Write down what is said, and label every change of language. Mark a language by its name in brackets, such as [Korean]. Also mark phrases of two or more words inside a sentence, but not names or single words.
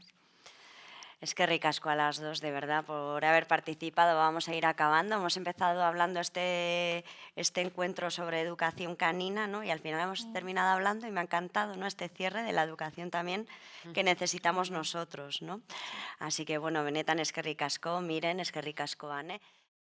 [Spanish] Es que ricasco a las dos, de verdad, por haber participado. Vamos a ir acabando. Hemos empezado hablando este encuentro sobre educación canina, ¿no? Y al final hemos terminado hablando, y me ha encantado, ¿no? Este cierre de la educación también que necesitamos nosotros, ¿no? Así que, [Basque] bueno, benetan eskerrik asko, miren eskerrik asko, Ane.